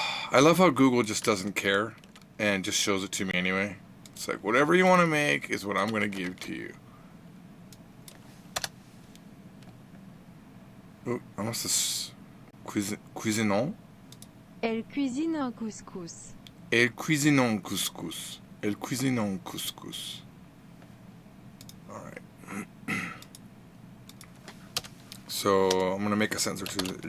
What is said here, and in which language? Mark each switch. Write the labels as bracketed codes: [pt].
[en] I love how Google just doesn't care and just shows it to me anyway. It's like whatever you want to make is what I'm going to give to you. Oh, I must have cuisinons. [fr] Elle cuisine un couscous. Elle cuisine un couscous. Elle cuisine un couscous. [en] All right. So I'm gonna make a sentence or two.